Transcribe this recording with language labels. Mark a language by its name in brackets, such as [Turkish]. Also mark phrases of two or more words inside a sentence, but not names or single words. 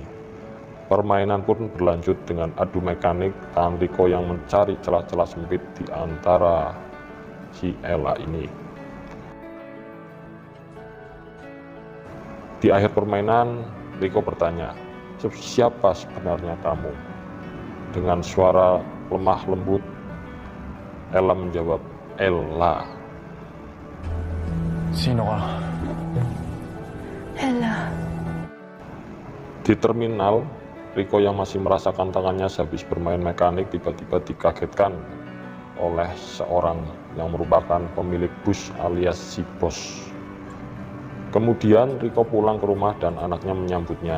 [Indonesian] Permainan pun berlanjut dengan adu mekanik tangan Riko yang mencari celah-celah sempit di antara si Ella ini. Di akhir permainan, Riko bertanya, "Siapa sebenarnya kamu?" Dengan suara lemah lembut, Ella menjawab, "Ella." [Filipino] Sino ka? Ella. [Indonesian] Di terminal, Riko yang masih merasakan tangannya sehabis bermain mekanik tiba-tiba dikagetkan oleh seorang yang merupakan pemilik bus alias si bos. Kemudian Riko pulang ke rumah dan anaknya menyambutnya.